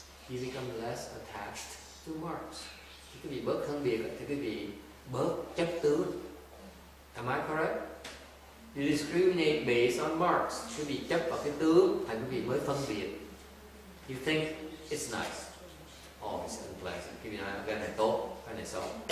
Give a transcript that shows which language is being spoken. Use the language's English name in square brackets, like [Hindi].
[English] You become less attached to marks. [Vietnamese] Khi quý vị bớt phân biệt thì quý vị bớt chấp tướng. [English] Am I correct? You discriminate based on marks. [Vietnamese] Quý vị chấp vào cái tướng, thành quý vị mới phân biệt. [English] You think it's nice. Oh, it's unpleasant. [Vietnamese] Quý vị nói cái này tốt, cái này xấu.